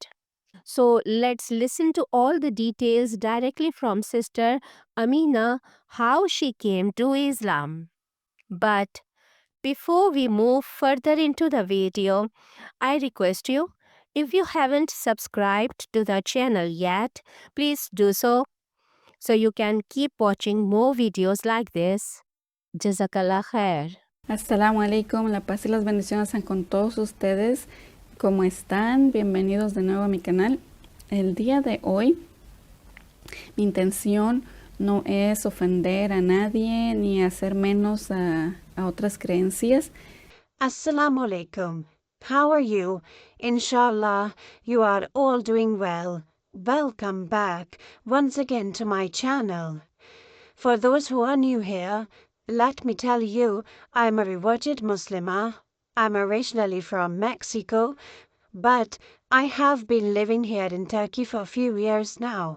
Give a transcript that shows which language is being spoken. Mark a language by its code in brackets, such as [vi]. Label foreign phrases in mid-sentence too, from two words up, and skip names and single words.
[en] So let's listen to all the details directly from Sister Amina how she came to Islam. But before we move further into the video, I request you, if you haven't subscribed to the channel yet, please do so you can keep watching more videos like this. [ar] جزاك الله خير. السلام عليكم, [es] la paz y las bendiciones sean con todos ustedes. ¿Cómo están? Bienvenidos de nuevo a mi canal. El día de hoy, mi intención no es ofender a nadie ni hacer menos a otras creencias. [ar] السلام عليكم. [en] How are you? Inshallah, you are all doing well. Welcome back once again to my channel. For those who are new here, let me tell you, I'm a reverted Muslimah. I'm originally from Mexico, but I have been living here in Turkey for a few years now.